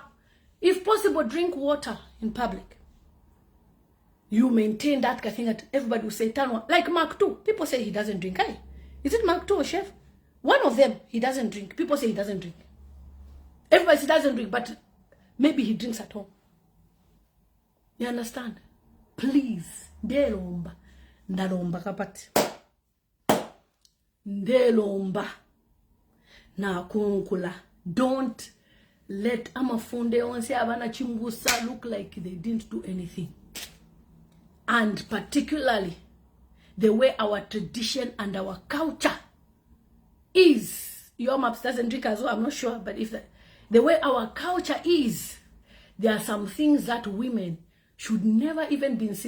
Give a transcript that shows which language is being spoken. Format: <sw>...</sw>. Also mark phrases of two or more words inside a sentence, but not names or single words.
<en>If possible, drink water in public. You maintain that thing that everybody will say, like Mark too. People say he doesn't drink. Hey, is it Mark too or Chef? One of them, he doesn't drink. People say he doesn't drink. Everybody says he doesn't drink, but maybe he drinks at home. You understand? Please,</en> <bem>ndelomba, ndalomba kapati. Ndelomba, na kunkula.</bem> <en>Don't let</en> <bem>amafunde onse abana chimbusa</bem> <en>look like they didn't do anything. And particularly, the way our tradition and our culture is. Your maps doesn't drink as well, I'm not sure, but if the way our culture is, there are some things that women should never even be seen.</en>